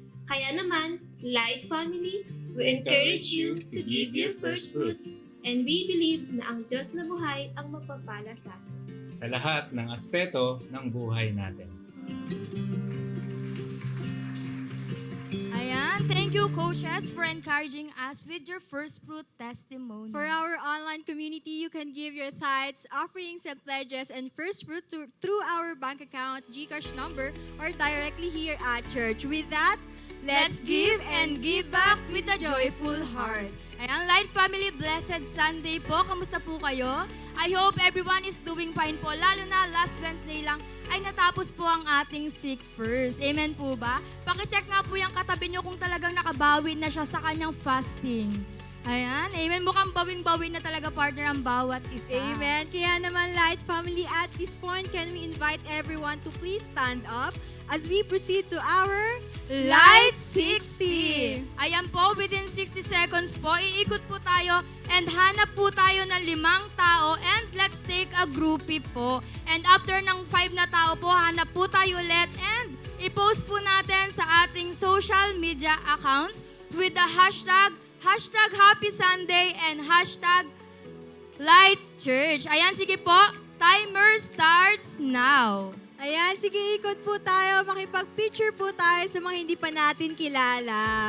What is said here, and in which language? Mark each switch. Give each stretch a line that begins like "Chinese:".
Filipino: Kaya naman,
English: Light Family, we encourage you to give your first fruits. And we believe
Filipino: na ang Diyos na buhay ang magpapala sa atin. Sa lahat ng aspeto ng buhay natin. Ayan,
English: thank you coaches for encouraging us with your first fruit testimony. For our online community, you can give your tithes, offerings, and pledges and first fruit through our bank account, GCash number, or directly here at church. With that, let's give and give back with a joyful heart.
Filipino: Ayan, Light Family, blessed Sunday po. Kamusta po kayo?
English: I hope everyone is doing fine po.
Filipino: Lalo na last Wednesday lang ay natapos po ang ating Seek First. Amen po ba? Pakicheck nga po yung katabi nyo kung talagang nakabawi na siya sa kanyang fasting. Ayan, amen. Mukhang bawing-bawi na talaga, partner, ang bawat isa. Amen. Kaya naman,
English: Light Family, at this point, can we invite everyone to please stand up as we proceed to our
Filipino: Light 60! Ayan po,
English: within 60 seconds
Filipino: po, iikot po tayo and hanap po tayo ng 5 tao and
English: let's take a groupie
Filipino: po. And after ng 5 na tao po, hanap po tayo ulit and i-post po natin sa ating
English: social media accounts
Filipino: with the hashtag Happy Sunday and hashtag Light Church. Ayan, sige po, timer starts now. Ayan, sige, ikot po tayo. Makipag-picture po tayo sa mga hindi pa natin kilala.